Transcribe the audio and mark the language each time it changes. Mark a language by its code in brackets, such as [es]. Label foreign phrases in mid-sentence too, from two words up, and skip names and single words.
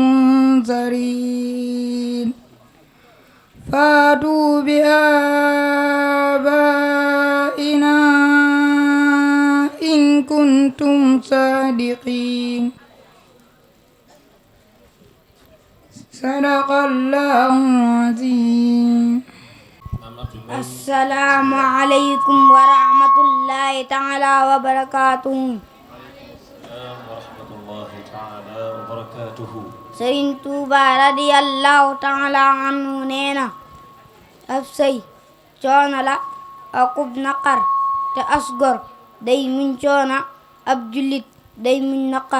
[ar] بمنذرين فأتوا بآبائنا إن كنتم صادقين صدق الله العظيم. السلام عليكم ورحمة الله تعالى وبركاته. [wo] Sëriñ Tuuba [ar] رضي الله تعالى عنه [wo] neena ab sëy coono la akub naqar te asgor day muñ coono ab jullit day muñ naqar.